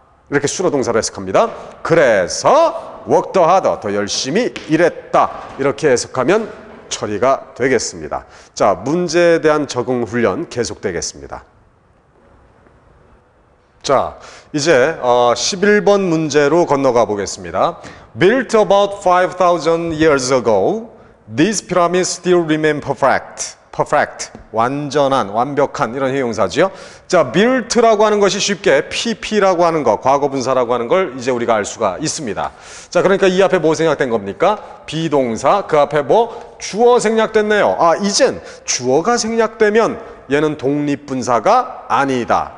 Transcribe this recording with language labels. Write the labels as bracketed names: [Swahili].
[Korean] 이렇게 수로동사로 해석합니다. 그래서 [English] worked harder, [Korean] 더 열심히 일했다. 이렇게 해석하면 처리가 되겠습니다. 자, 문제에 대한 적응 훈련 계속되겠습니다. 자, 이제 11번 문제로 건너가 보겠습니다. [English] Built about 5,000 years ago, these pyramids still remain perfect. [Korean] perfect, 완전한, 완벽한 이런 형용사지요. 자, built라고 하는 것이 쉽게 pp라고 하는 거, 과거분사라고 하는 걸 이제 우리가 알 수가 있습니다. 자, 그러니까 이 앞에 뭐 생략된 겁니까? 비동사, 그 앞에 뭐 주어 생략됐네요. 이젠 주어가 생략되면 얘는 독립분사가 아니다.